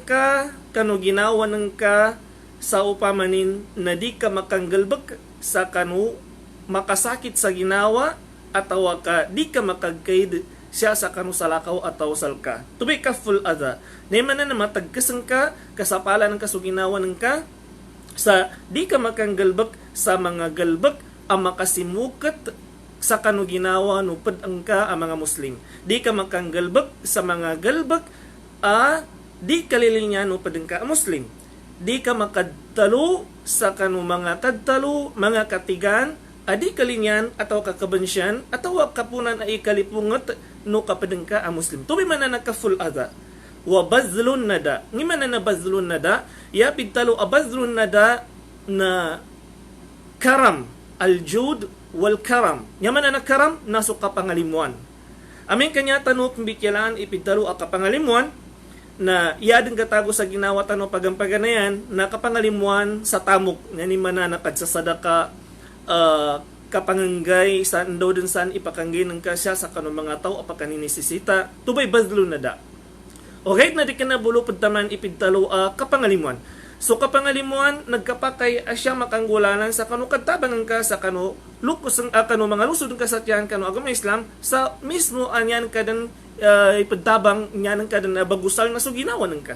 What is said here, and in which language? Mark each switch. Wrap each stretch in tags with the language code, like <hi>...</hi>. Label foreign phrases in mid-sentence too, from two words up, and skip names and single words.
<mdh>ka kanu ginawa ng ka sa upamanin na di ka makanggalbak sa kanu makasakit sa ginawa ataw ka di ka makagkaid siya sa kanu salakaw ataw salka tubi</mdh> <ar>كف الأذى</ar> <mdh>ni man na matagkasan ka kasapalan ng kasuginawa ng ka sa di ka makanggalbak sa mga galbak ang makasimukat sa kanu ginawa no padangka ang mga Muslim. Di ka makanggalbak sa mga galbak di kalilinya no padangka ang Muslim. Di ka makadtalo sa kanu mga tadtalo, mga katigan, di kalinyan ataw kakabansyan ataw kapunan ay kalipungot no kapadangka ang Muslim. Tubi man na nakaful adha</mdh> <ar>وبذل الندى</ar> <mdh>ngi man na</mdh> <ar>بذل الندى</ar> <mdh>ya pidtalo abazlun nada na</mdh> <ar>كرم الجود والكرم</ar> <mdh>yaman na karam naso kapangalimuan amin kanya tanok mbikyalan ipidtalo a kapangalimuan na iyadeng katago sa ginawa tano pagampaganayan na kapangalimuan sa tamok ngani man na nakadsasadaka kapanganggay sa ndo dun san ipakanggay ng kasya sa kanong mga tao apakaninisisita tubay</mdh> <ar>بذل الندى</ar> <mdh>o kahit na di ka na bulupod taman ipidtalo kapangalimuan. So kapangalimuan, nagkapakay asya makanggulanan sa kanu kadtabangan ka sa kanu lukos ang kanu mga lusod ka sa tiyan kanu agama Islam sa mismo anyan kadan ipagtabang nyan kadan bagusal na suginawan ka.</mdh>